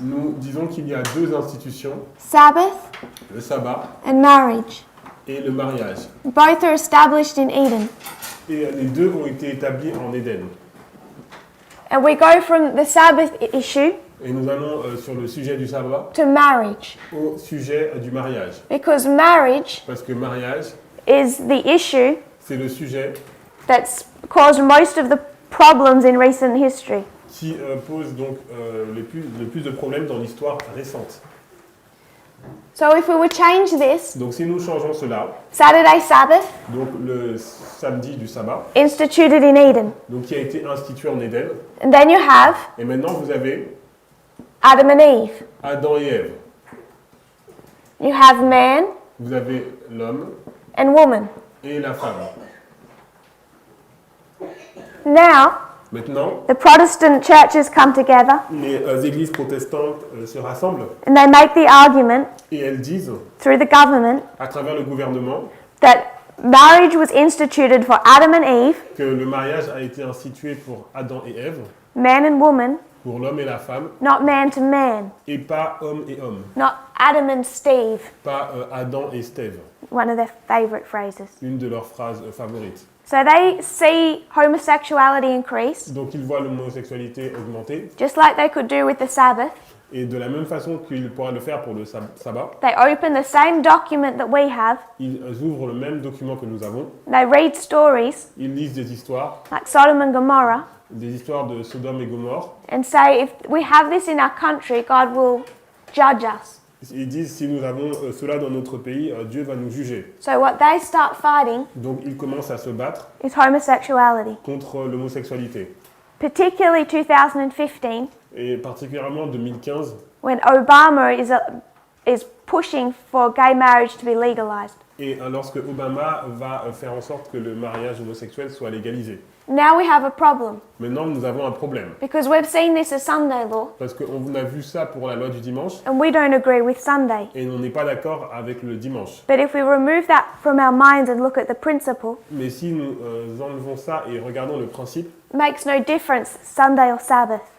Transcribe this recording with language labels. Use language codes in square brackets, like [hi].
[fr] nous disons qu'il y a deux institutions, [en] Sabbath [fr] le sabbat [en] and marriage. [fr] et le mariage. [en] Both are established in Eden. [fr] Et les deux ont été établis en Éden. [en] And we go from the Sabbath issue [fr] Et nous allons sur le sujet du sabbat [en] to marriage. [fr] au sujet du mariage. [en] Because marriage [fr] Parce que mariage, [en] is the issue [fr] c'est le sujet [en] that's caused most of the problems in recent history. [fr] qui pose donc le plus de problèmes dans l'histoire récente. [en] So if we would change this, [fr] Donc si nous changeons cela, [en] Saturday Sabbath, [fr] donc le samedi du sabbat, [en] instituted in Eden. [fr] donc qui a été institué en Éden, [en] And then you have [fr] et maintenant vous avez [en] Adam and Eve. [fr] Adam et Ève, [en] You have man [fr] vous avez l'homme [en] and woman. [fr] et la femme. [en] Now, [fr] Maintenant, [en] the Protestant churches come together [fr] les églises protestantes se rassemblent [en] and they make the argument [fr] et elles disent, [en] through the government [fr] à travers le gouvernement, [en] that marriage was instituted for Adam and Eve, [fr] que le mariage a été institué pour Adam et Ève, [en] man and woman, [fr] pour l'homme et la femme, [en] not man to man, [fr] et pas homme et homme, [en] not Adam and Steve, [fr] pas Adam et Steve, [en] one of their favorite phrases. [fr] une de leurs phrases favorites. [en] So they see homosexuality increase, [fr] Donc ils voient l'homosexualité augmenter, [en] just like they could do with the Sabbath. [fr] et de la même façon qu'ils pourraient le faire pour le sabbat, [en] They open the same document that we have, [fr] ils ouvrent le même document que nous avons, [en] they read stories [fr] ils lisent des histoires [en] like Sodom and Gomorrah, [fr] de Sodome et Gomorre, [en] and say if we have this in our country, God will judge us. [fr] ils disent si nous avons cela dans notre pays, Dieu va nous juger. [en] So what they start fighting [fr] Donc ils commencent à se battre [en] is homosexuality, [fr] contre l'homosexualité. [en] particularly 2015 [fr] Et particulièrement en 2015, [en] when Obama is pushing for gay marriage to be legalized. [fr] et lorsque Obama va faire en sorte que le mariage homosexuel soit légalisé. [en] Now we have a problem [fr] Maintenant, nous avons un problème. [en] because we've seen this as Sunday law [fr] Parce qu'on a vu ça pour la loi du dimanche, [en] and we don't agree with Sunday. [fr] et on n'est pas d'accord avec le dimanche. [en] But if we remove that from our minds and look at the principle, [fr] Mais si nous enlevons ça et regardons le principe, [en] it makes no difference Sunday or Sabbath.